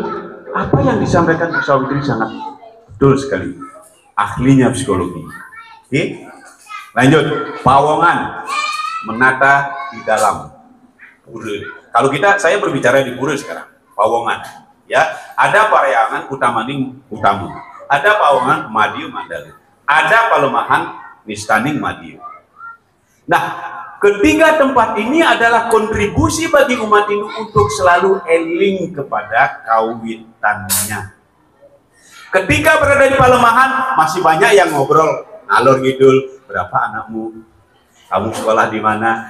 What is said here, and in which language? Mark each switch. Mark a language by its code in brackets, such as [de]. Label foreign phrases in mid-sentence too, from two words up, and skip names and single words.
[id] Apa yang disampaikan Bu Sawitri sangat betul sekali. Ahlinya psikologi. Oke? Lanjut. Pawongan menata di dalam pura. Kalau saya berbicara di pura sekarang. Pawongan. Ya, ada Parahyangan Utamaning Utama. Ada Pawongan Madiu Mandala. Ada Palemahan Nistaning Madiu. Nah, ketiga tempat ini adalah kontribusi bagi umat Hindu untuk selalu eling kepada kawitannya. Ketika berada di Palemahan, masih banyak yang ngobrol ngalor ngidul, berapa anakmu, kamu sekolah di mana.